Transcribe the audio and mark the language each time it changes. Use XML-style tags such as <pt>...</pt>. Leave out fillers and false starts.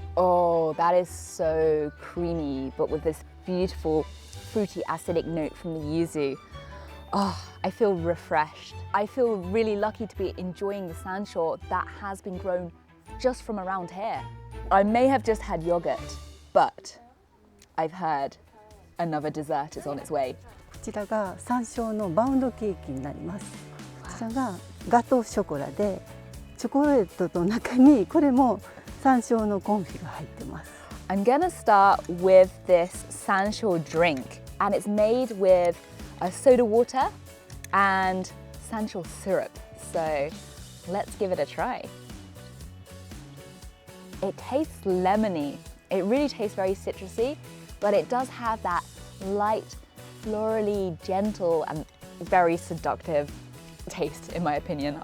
<en>Oh, that is so creamy, but with this beautiful fruity acidic note from the yuzu. Oh, I feel refreshed. I feel really lucky to be enjoying the sansho that has been grown just from around here. I may have just had yogurt, but I've heard another dessert is on its way.</en> <ja>こちらが山椒のバウンドケーキになります。こちらがガトーショコラで、チョコレートの中にこれも山椒のコンフィが入ってます。</ja> <en>I'm gonna start with this sansho drink, and it's made with a soda water and sansho syrup. So let's give it a try. It tastes lemony. It really tastes very citrusy, but it does have that light, florally, gentle, and very seductive taste, in my opinion.</en>